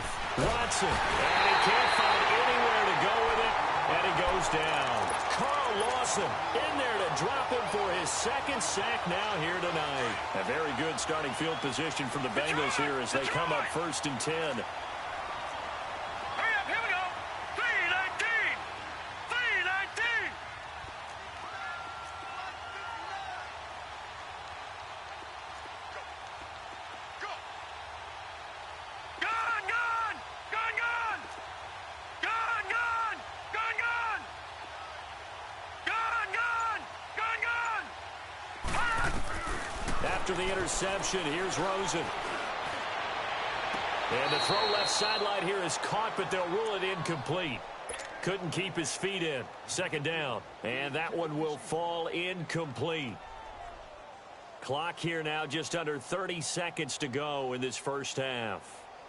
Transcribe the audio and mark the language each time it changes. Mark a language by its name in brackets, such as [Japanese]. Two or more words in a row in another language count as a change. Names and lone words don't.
[English] Watson, and he can't find anywhere to go with it, and he goes down. Carl Lawson in there to drop him for his 2nd sack now here tonight. A very good starting field position from the Bengals here as they come up 1st and 10. Hurry up, here we go. 3-19. 3-19. Go. Gone, gone. Gone, gone. Gone, gone. Gone, gone. Gone, gone. Gone, gone. After the interception, here's Rosen. And the throw left sideline here is caught, but they'll rule it incomplete. Couldn't keep his feet in. 2nd down. And that one will fall incomplete. Clock here now just under 30 seconds to go in this first half.